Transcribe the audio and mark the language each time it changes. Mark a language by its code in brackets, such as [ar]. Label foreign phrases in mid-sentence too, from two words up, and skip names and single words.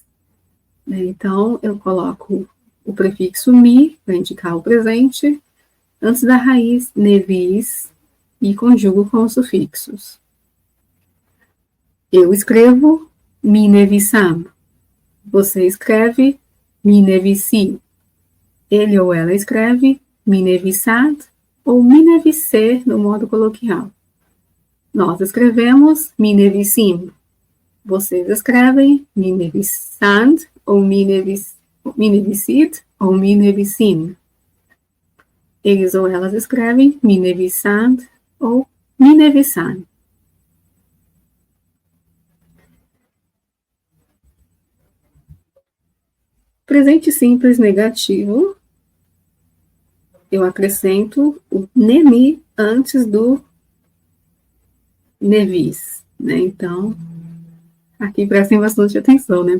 [pt] Então, eu coloco o prefixo mi para indicar o presente antes da raiz nevis e conjugo com os sufixos. Eu escrevo [fa] می‌نویسم. [pt] Você escreve [fa] می‌نویسی. [pt] Ele ou ela escreve [fa] می‌نویسد [pt] ou [fa] می‌نویسه [pt] no modo coloquial. Nós escrevemos [fa] می‌نویسیم. [pt] Vocês escrevem [fa] می‌نویسند ou می‌نویسید ou می‌نویسیم. [pt] Eles ou elas escrevem [fa] می‌نویسند ou می‌نویسن. [pt] Presente simples negativo, eu acrescento o nemi antes do nevis, né? Então, aqui prestem bastante atenção, né?